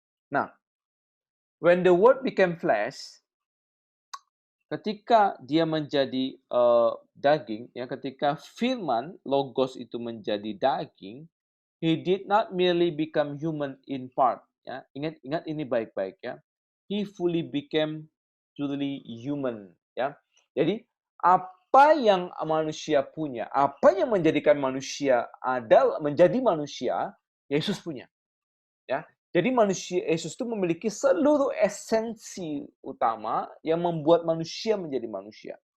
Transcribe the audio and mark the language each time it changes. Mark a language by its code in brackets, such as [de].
[en] Nah, when the word became flesh, [id] ketika dia menjadi daging, [en] ya, ketika firman logos itu menjadi daging, he did not merely become human in part. [id] Ya, ingat ini baik-baik ya. [en] He fully became truly human. [id] Ya, jadi apa yang manusia punya, apa yang menjadikan manusia adalah menjadi manusia, Yesus punya. Ya, jadi manusia Yesus itu memiliki seluruh esensi utama yang membuat manusia menjadi manusia.